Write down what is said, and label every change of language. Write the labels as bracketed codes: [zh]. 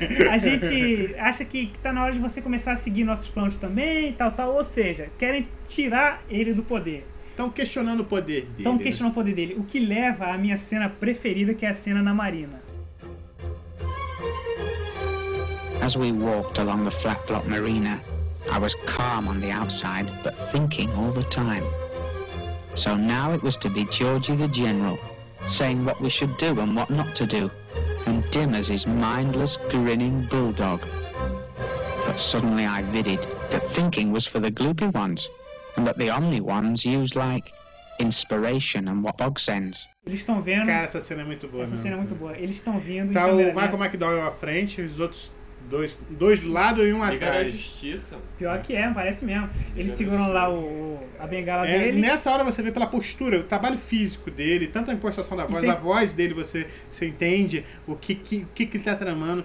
[pt] A gente acha que tá na hora de você começar a seguir nossos planos também, tal, tal. Ou seja, querem tirar ele do poder. Estão questionando o poder dele. O que leva à minha cena preferida, que é a cena na marina. [en] As we walked along the flat-block marina, I was calm on the outside, but thinking all the time. So now it was to be Georgie the General, saying what we should do and what not to do, and dim as his mindless, grinning bulldog. But suddenly I vidded that thinking was for the gloopy ones, and that the only ones used like inspiration and what bog sends. [pt] Eles estão vendo... Cara, essa cena é muito boa, Essa cena é muito boa. Eles estão vindo... Tá o Michael McDowell à frente, os outros Dois do lado e um atrás. Pior que é, parece mesmo. Eles seguram lá a bengala dele. Nessa hora você vê pela postura, o trabalho físico dele, tanto a impostação da voz, a voz dele, você entende o que ele tá tramando.